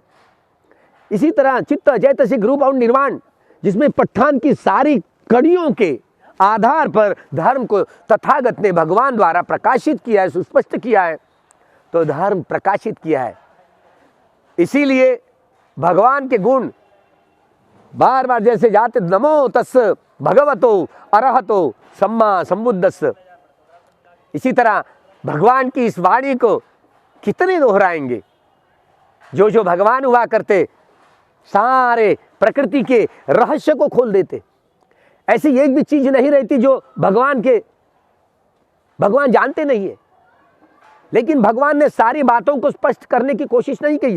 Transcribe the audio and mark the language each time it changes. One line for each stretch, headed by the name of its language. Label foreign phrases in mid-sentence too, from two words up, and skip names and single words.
Hindi: इसी तरह चित्त चैतसिक रूप और निर्वाण, जिसमें पठान की सारी कड़ियों के आधार पर धर्म को तथागत ने भगवान द्वारा प्रकाशित किया है, सुस्पष्ट किया है, तो धर्म प्रकाशित किया है। इसीलिए भगवान के गुण बार बार जैसे जाते,
Pali: नमो तस् भगवतो अरहतो सम्मा संबुद्धस्स।
Hindi: इसी तरह भगवान की इस वाणी को कितने दोहराएंगे? जो जो भगवान हुआ करते, सारे प्रकृति के रहस्य को खोल देते। ऐसी एक भी चीज नहीं रहती जो भगवान जानते नहीं है, लेकिन भगवान ने सारी बातों को स्पष्ट करने की कोशिश नहीं की।